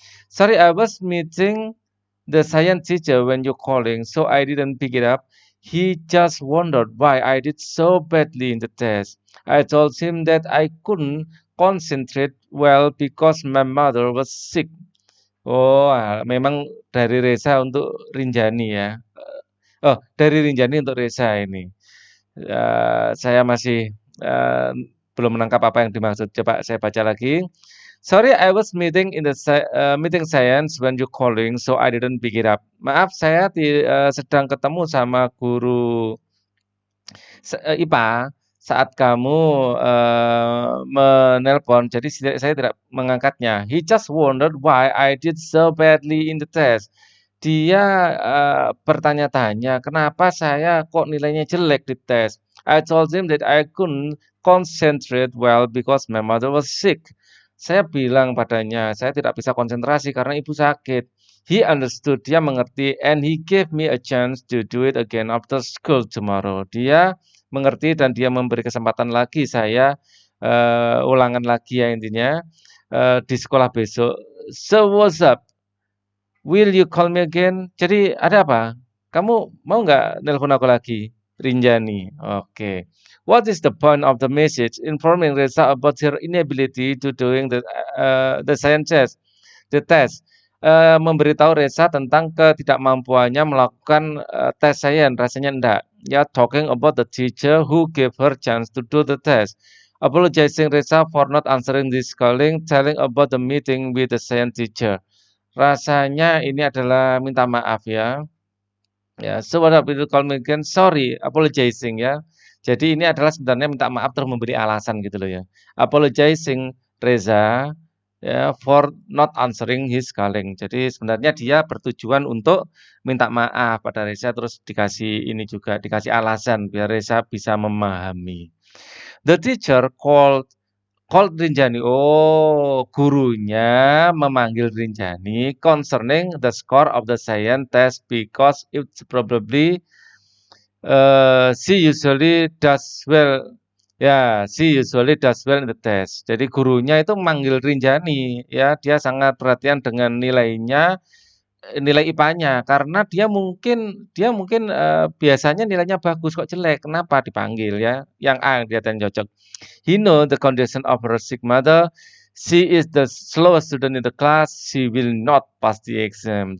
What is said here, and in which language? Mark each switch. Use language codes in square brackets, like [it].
[en] Sorry, I was meeting the science teacher when you calling, so I didn't pick it up. He just wondered why I did so badly in the test. I told him that I couldn't concentrate well because my mother was sick. [id] Oh, memang dari Reza untuk Rinjani ya. Oh, dari Rinjani untuk Reza ini. Saya masih belum menangkap apa yang dimaksud. Coba saya baca lagi. [en] Sorry, I was meeting in the meeting science when you calling, so I didn't pick it up. [id] Maaf, saya sedang ketemu sama guru IPA, saat kamu menelpon, jadi saya tidak mengangkatnya. [en] He just wondered why I did so badly in the test. [id] Dia bertanya-tanya, kenapa saya kok nilainya jelek di tes. [en] I told him that I couldn't concentrate well because my mother was sick. [id] Saya bilang padanya, saya tidak bisa konsentrasi karena ibu sakit. [en] He understood, [id] dia mengerti, [en] and he gave me a chance to do it again after school tomorrow. [id] Dia mengerti dan dia memberi kesempatan lagi saya ulangan lagi ya intinya di sekolah besok. [en] So what's up? Will you call me again? [id] Jadi ada apa? Kamu mau nggak nelpon aku lagi? Rinjani. Oke. [en] What is the point of the message? Informing Reza about her inability to doing the science test. The test. [id] Memberitahu Reza tentang ketidakmampuannya melakukan tes sains. Rasanya enggak. [en] Ya, talking about the teacher who gave her chance to do the test. Apologizing Reza for not answering this calling, telling about the meeting with the science teacher. [id] Rasanya ini adalah minta maaf ya. Ya, [en] so what up [id] itu [en] call me again, sorry, apologizing [id] ya. Jadi ini adalah sebenarnya minta maaf terus memberi alasan gitu loh ya. [en] Apologizing Reza ya for not answering his calling. [id] Jadi sebenarnya dia bertujuan untuk minta maaf pada Reza terus dikasih ini juga dikasih alasan biar Reza bisa memahami. [en] The teacher called Rinjani. [id] Oh, gurunya memanggil Rinjani [en] concerning the score of the science test because it's probably she usually does well. Ya, she usually does well in the test. [id] Jadi gurunya itu manggil Rinjani, ya, dia sangat perhatian dengan nilainya, nilai IPA-nya karena dia mungkin biasanya nilainya bagus kok jelek. Kenapa dipanggil ya? Yang A yang dilihatin cocok. [en] He know the condition of her sick mother. She is the slowest student in the class. She will not pass the exam.